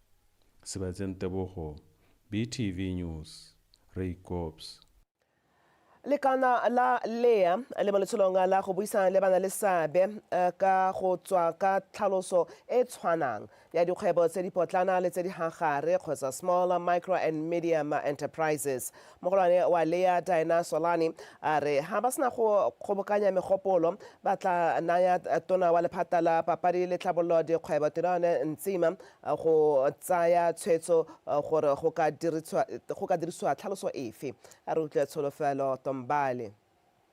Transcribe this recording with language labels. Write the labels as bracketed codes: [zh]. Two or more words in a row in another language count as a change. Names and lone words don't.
[tn] Sebatseng Tebogo, BTV News, Raycops. Lekana la lea le mo letsholong la go buisana le bana le seabe ka go tswa ka tlhaloso e tshwanang ya dikgwebo tse di potlana le tse di gagare kgotsa [en] small, micro and medium enterprises. [tn] Mogolwane wa lea Diana Solani a re ha ba sena go kgobokanya megopolo ba tla naya tona wa lephata la papadi le tlhabololo dikgwebo Tirone Ntsima go tsaya tshwetso gore go ka dirisiwa tlhaloso efe. A re utlwe tsholofelo Tombale.